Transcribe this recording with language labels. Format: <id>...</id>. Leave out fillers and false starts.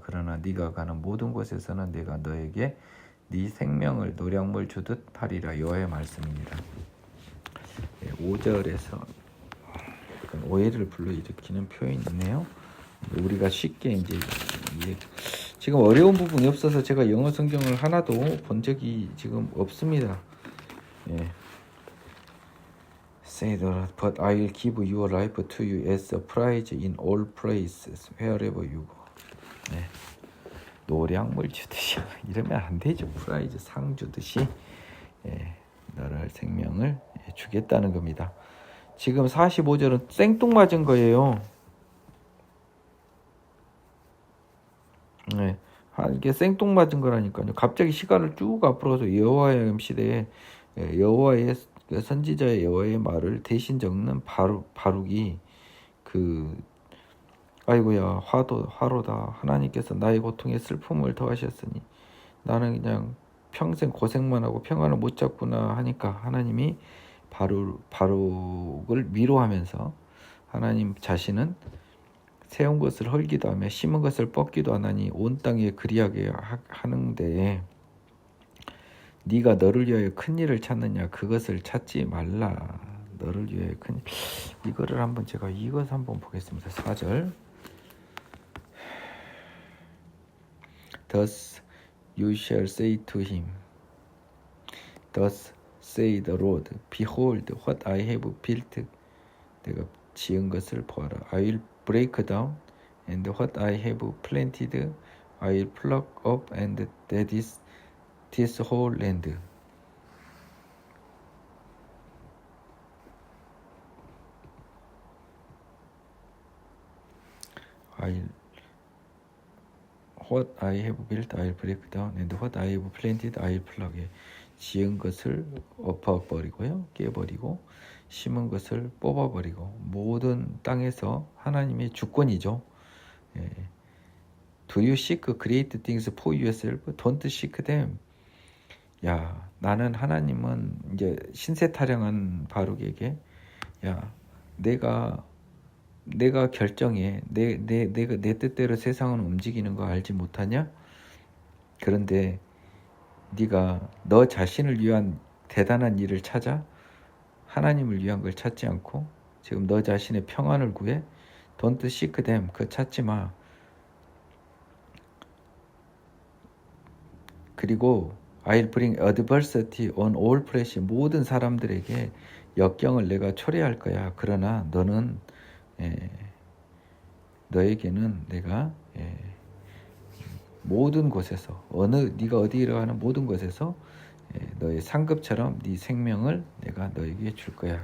<ko>그러나 네가 가는 모든 곳에서는 내가 너에게 네 생명을 노량물 주듯 하리라. 여호와의 말씀입니다. 5절에서 오해를 불러일으키는 표현이 있네요. 우리가 쉽게 이제 지금 어려운 부분이 없어서 제가 영어 성경을 하나도 본 적이 지금 없습니다.</ko> <en>Say the Lord, but I will give your life to you as a prize in all places, wherever you go.</en> <ko>노량물 주듯이 이러면 안 되죠. 프라이즈 상 주듯이 너를 생명을 주겠다는 겁니다. 지금 45절은 생뚱맞은 거예요. 이게 생뚱맞은 거라니까요. 갑자기 시간을 쭉 앞으로 가서 여호와의 시대에 여호와의 선지자의 여호와의 말을 대신 적는 바룩이 아이고야 화로다. 하나님께서 나의 고통에 슬픔을 더하셨으니 나는 그냥 평생 고생만 하고 평안을 못 잡구나 하니까 하나님이 바룩을 위로하면서 하나님 자신은 세운 것을 헐기도 하며 심은 것을 뽑기도 하나니 온 땅에 그리하게 하는데 네가 너를 위하여 큰 일을 찾느냐. 그것을 찾지 말라. 너를 위하여 큰 일. 이거를 한번 제가 이것 한번 보겠습니다.</ko> <en>4절 Thus you shall say to him, Thus say the Lord, Behold what I have built.</en> <ko>내가 지은 것을 보아라.</ko> <en>I will break down, and what I have planted I will pluck up, and that is this whole land. What I have built I will break down, and what I have planted I will pluck.</en> <ko>지은 것을 엎어버리고요, 깨버리고 심은 것을 뽑아버리고 모든 땅에서 하나님의 주권이죠.</ko> <en>Do you seek great things for yourself? Don't seek them.</en> <ko>나는 하나님은 이제 신세 타령한 바룩에게 내가 결정해. 내가 내 뜻대로 세상은 움직이는 거 알지 못하냐? 그런데 네가 너 자신을 위한 대단한 일을 찾아 하나님을 위한 걸 찾지 않고 지금 너 자신의 평안을 구해.</ko> <en>Don't seek them.</en> <ko>그거 찾지 마. 그리고</ko> <en>I'll bring adversity on all flesh.</en> <ko>모든 사람들에게 역경을 내가 초래할 거야. 그러나 너는 너에게는 내가 모든 곳에서 네가 어디로 가는 모든 곳에서 너의 상급처럼 네 생명을 내가 너에게 줄 거야.</ko>